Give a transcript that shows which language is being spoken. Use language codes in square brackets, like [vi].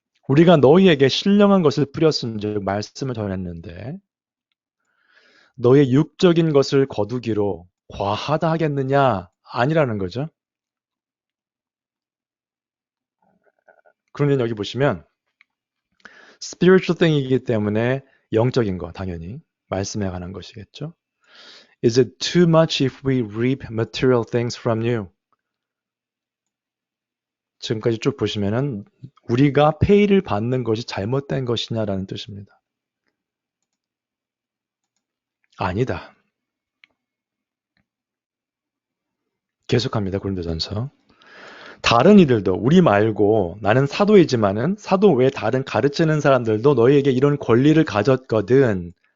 [ko] 우리가 너희에게 신령한 것을 뿌렸은즉 말씀을 전했는데 너의 육적인 것을 거두기로 과하다 하겠느냐? 아니라는 거죠. 그러면 여기 보시면 [en] spiritual thing [ko] 이기 때문에 영적인 거 당연히 말씀에 관한 것이겠죠. [en] Is it too much if we reap material things from you? [ko] 지금까지 쭉 보시면은 우리가 페이를 받는 것이 잘못된 것이냐라는 뜻입니다. 아니다. 계속합니다. 고린도전서. 다른 이들도 우리 말고 나는 사도이지만은 사도 외에 다른 가르치는 사람들도 너희에게 이런 권리를 가졌거든.